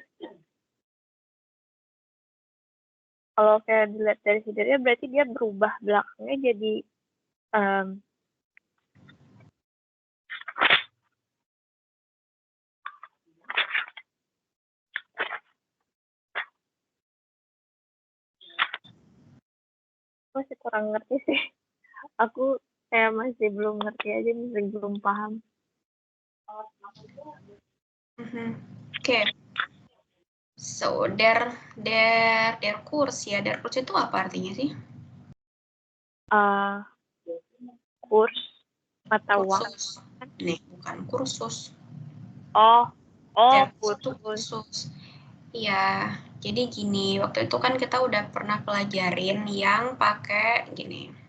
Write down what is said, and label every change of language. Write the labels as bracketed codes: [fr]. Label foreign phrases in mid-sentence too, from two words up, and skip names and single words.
[id] Kalau kayak dilihat dari sidernya berarti dia berubah belakangnya jadi masih kurang ngerti sih. Aku kayak masih belum ngerti aja, masih belum paham. Oke. [de] So, der kurs ya. Der kurs [id] itu apa artinya sih? Kurs mata uang. Nih, bukan kursus. Oh, kursus. Iya, jadi gini, waktu itu kan kita udah pernah pelajarin yang pakai gini.